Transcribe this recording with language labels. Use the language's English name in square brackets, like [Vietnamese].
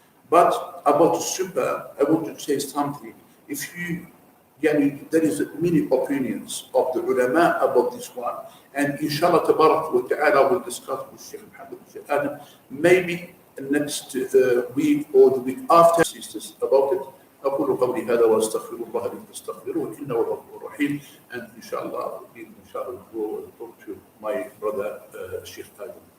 [English] But about super, I want to say something. If you, there is many opinions of the ulama about this one, and inshallah tabarak wa ta'ala will discuss with Sheikh Muhammad and Sheikh Adam, maybe next week or the week after, sisters, about it. [Arabic] أقول قولي هذا وأستغفر الله لي فاستغفروه إنه غفور رحيم. [English] And inshallah we'll talk to my brother Sheikh Adam.